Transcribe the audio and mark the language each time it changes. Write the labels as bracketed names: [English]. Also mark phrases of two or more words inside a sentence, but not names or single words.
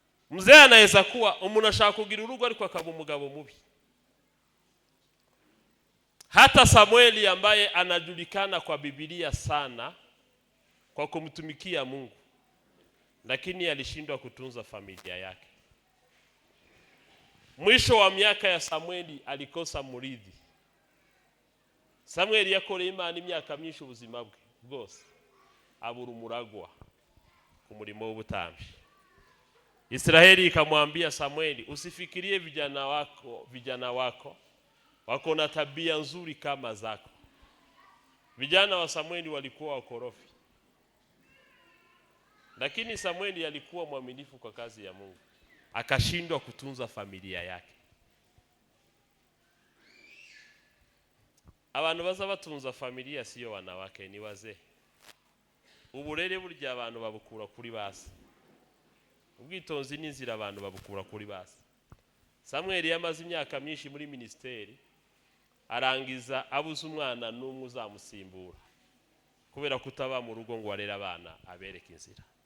[Swahili] Mzee anaweza kuwa [Kinyarwanda] umuntu ashaka kugira urugo ariko akaba umugabo mubi. [Swahili] Hata Samueli ambaye anajulikana kwa Biblia sana kwa kumtumikia Mungu, lakini alishindwa kutunza familia yake. Mwisho wa miaka ya Samueli alikosa murithi. [Kinyarwanda] Samueli yakoreye Imana imyaka myinshi ubuzima bwe bwose, abura umuragwa ku murimo w'ubutambyi. [Swahili] Israeli ikamwambia Samueli, usifikirie vijana wako wako na tabia nzuri kama zako. Vijana wa Samueli walikuwa wakorofi, lakini Samueli alikuwa mwaminifu kwa kazi ya Mungu, akashindwa kutunza familia yake. [Kinyarwanda] Abantu baza batunza [Swahili] familia siyo wanawake, ni wazee. [Kinyarwanda] Uburere burya abantu babukura kuri base, ubwitonzi n'inzira abantu babukura kuri base. Samueli yamaze imyaka myinshi muri ministeri, arangiza abuze umwana n'umwe uzamusimbura kubera kutaba mu rugo ngo arere abana abereke inzira.